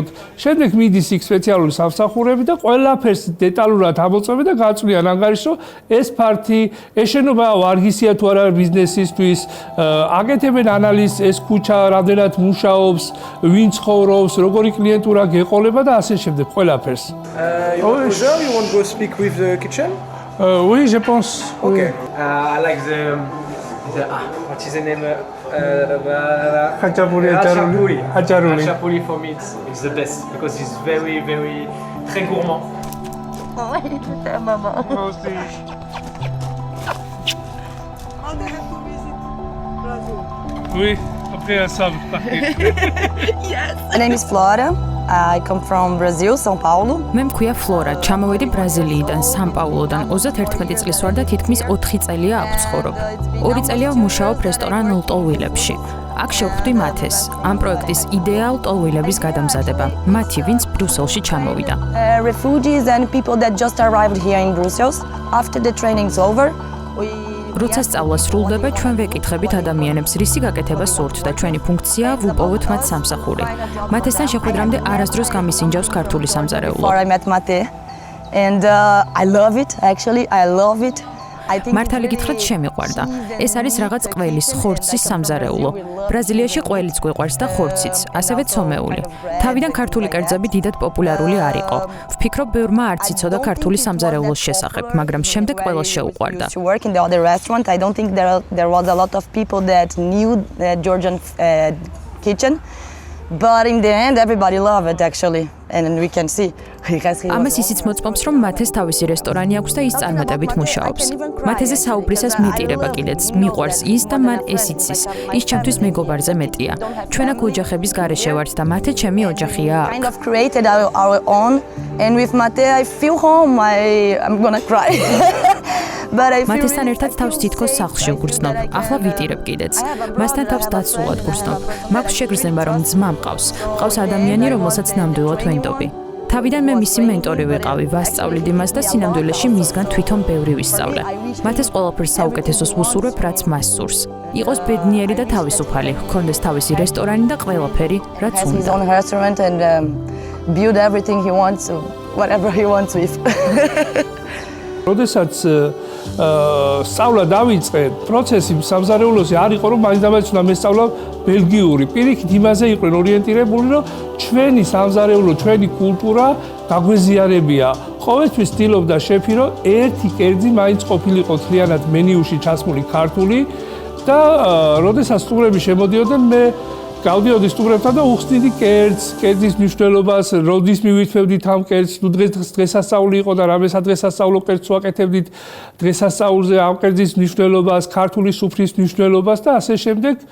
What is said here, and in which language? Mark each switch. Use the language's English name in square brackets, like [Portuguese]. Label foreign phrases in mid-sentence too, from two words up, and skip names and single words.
[Georgian] შემდეგ მიდის იქ სპეციალური სამსახურები და ყველაფერს დეტალურად ამოწმებენ და გაწვდიან ანგარიშს, ეს ფართი, ეს შენობა ვარგისია თუ არა ბიზნესისთვის, აკეთებენ ანალიზს, ეს ქუჩა რამდენად მუშაობს, ვინ ცხოვრობს, როგორი კლიენტურა გეყოლება და ასე შემდეგ ყველაფერს. [English] You want to go speak with the kitchen? [French] Oui, je pense. [English] Okay. I like What is the name? Khachapuri, Hacharuli. Hacharuli for me it's the best because it's very [French] très gourmand. Maman. Oui, après ça. [English] My name is Flora. I come from Brazil, São Paulo. [Georgian] მე მქვია ფლორა, ჩამოვედი ბრაზილიიდან, სან-პაულოდან. 31 წლის ვარ და თითქმის 4 წელია აქ ვცხოვრობ. 2 წელია ვმუშაობ რესტორან ლტოლვილებში. აქ შევხვდი მათეს, ამ პროექტის იდეალ ლტოლვილების გადამზადება. მათი, ვინც ბრიუსელში ჩამოვიდა. [English] Refugees and people that just arrived here in Brussels. After the training's over, we [Georgian] როცა სწავლა სრულდება, ჩვენ ვეკითხებით ადამიანებს, რისი გაკეთება სურთ და ჩვენი ფუნქცია ვუპოვოთ მათ სამსახური. მათესთან შეხვედრამდე არასდროს გამისინჯავს ქართული სამზარეულო. [English] I met Mate and I love it actually. I love it. [Georgian] მართალი გითხრათ შემიყვარდა. ეს არის რაღაც ყველის, ხორცის სამზარეულო. ბრაზილიაში ყველიც გვიყვარს და ხორციც, ასევე ცომეული. თავიდან ქართული კერძები დიდად პოპულარული არ იყო. ვფიქრობ, ბევრმა არც იცოდა ქართული სამზარეულოს შესახებ, მაგრამ შემდეგ ყველას შეუყვარდა. [English] To work in the other restaurant, I don't think there was a lot of people that knew the Georgian kitchen. But in the end, everybody loved it actually, and we can see. [Georgian] ამას ისიც მოწმობს, რომ მათეს თავისი რესტორანი აქვს და ის წარმატებით მუშაობს. მათეზე საუბრისას მიტირება კიდეც, მიყვარს ის და მან ეს იცის. ის ჩემთვის მეგობარზე მეტია. ჩვენ აქ ოჯახების გარეშე ვართ და მათე ჩემი ოჯახია. [English] Kind of created our own, and with Mate, I feel home. I'm gonna cry. [Georgian] მათესთან ერთად თავს თითქოს სახლში ვგრძნობ. ახლა ვიტირებ კიდეც. მასთან თავს დაცულად ვგრძნობ. მაქვს შეგრძნება, რომ ძმა მყავს. მყავს ადამიანი, რომელსაც ნამდვილად ვენდობი. თავიდან მე მისი მენტორი ვიყავი, ვასწავლid იმას და სინამდვილეში მისგან თვითონ ბევრი ვისწავლე. მათეს ყველაფერს საუკეთესოს ვუსურვებ, რაც მას სურს. იყოს ბედნიერი და თავისუფალი, ჰქონდეს თავისი რესტორანი და ყველაფერი, რაც [English] Has his [Georgian] უნდა. [English] own restaurant and build everything he wants, whatever he wants with. [Georgian] როდესაც სწავლა დავიწყე, პროცესი სამზარეულოზე არ იყო, რომ მაინც უნდა მესწავლა ბელგიური. პირიქით იმაზე იყვნენ ორიენტირებული, რომ ჩვენი სამზარეულო, ჩვენი კულტურა გაგვეზიარებია. ყოველთვის ცდილობდა შეფი, რომ ერთი კერძი მაინც ყოფილიყო თლიანად მენიუში ჩასმული ქართული და როდესაც სტუმრები შემოდიოდნენ, მე გავდიოდი სტუმრებთან და უხსნიდი კერძის მნიშვნელობას, როდის მივირთმევდით ამ კერძს, თუ დღესასწაული იყო და რამე სადღესასწაულო კერძს ვაკეთებდით, დღესასწაულზე ამ კერძის მნიშვნელობას, ქართული სუფრის მნიშვნელობას და ასე შემდეგ.